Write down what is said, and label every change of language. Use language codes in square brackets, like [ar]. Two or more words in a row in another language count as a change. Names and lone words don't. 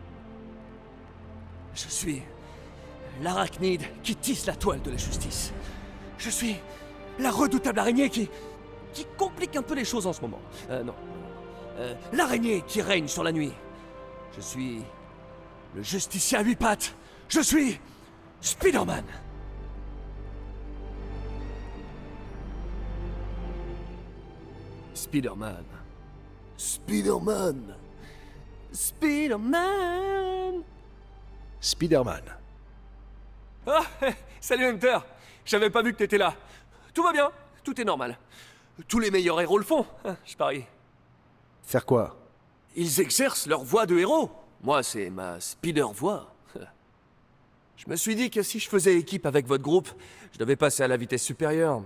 [fr] Je suis l'arachnide qui tisse la toile de la justice. Je suis la redoutable araignée qui complique un peu les choses en ce moment. Non. L'araignée qui règne sur la nuit. Je suis le justicier à 8 pattes. Je suis Spider-Man. Spider-Man. Spider-Man. Spider-Man. Spider-Man. Ah, salut Hunter. J'avais pas vu que t'étais là. Tout va bien, tout est normal. Tous les meilleurs héros le font, hein, je parie. Faire quoi? Ils exercent leur voix de héros. Moi, c'est ma Spider-voix. Je me suis dit que si je faisais équipe avec votre groupe, je devais passer à la vitesse supérieure.